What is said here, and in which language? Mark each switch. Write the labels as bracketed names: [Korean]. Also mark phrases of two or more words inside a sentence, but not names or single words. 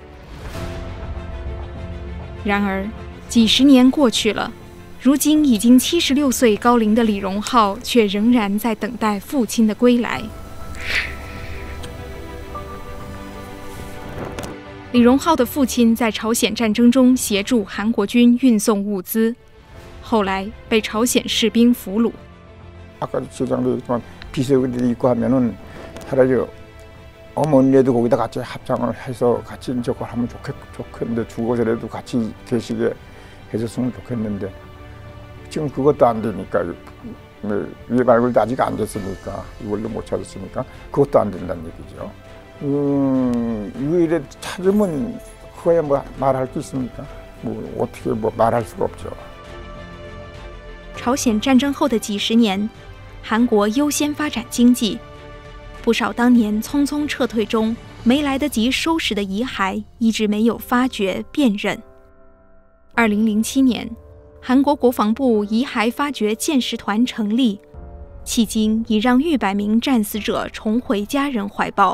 [Chinese] 然而，几十年过去了，如今已经76岁高龄的李荣浩却仍然在等待父亲的归来。李荣浩的父亲在朝鲜战争中协助韩国军运送物资，后来被朝鲜士兵俘虏。 [Korean] 아까도 지장도 얘기했지만 비서들이 있고 하면은 차라리 어머니네도 거기다 같이 합장을 해서 같이 저걸 하면 좋겠는데 죽어서라도 같이 계시게 해줬으면 좋겠는데 지금 그것도 안 되니까 위에 발굴도 아직 안 됐으니까 이걸로 못 찾았으니까 그것도 안 된다는 얘기죠. 유일에 찾으면 그거야 뭐 말할 게 있습니까? 뭐 어떻게 뭐 말할 수가 없죠. [Chinese] 朝鲜战争后的几十年，韩国优先发展经济，不少当年匆匆撤退中没来得及收拾的遗骸，一直没有发掘辨认。2007年，韩国国防部遗骸发掘鉴识团成立，迄今已让逾100名战死者重回家人怀抱。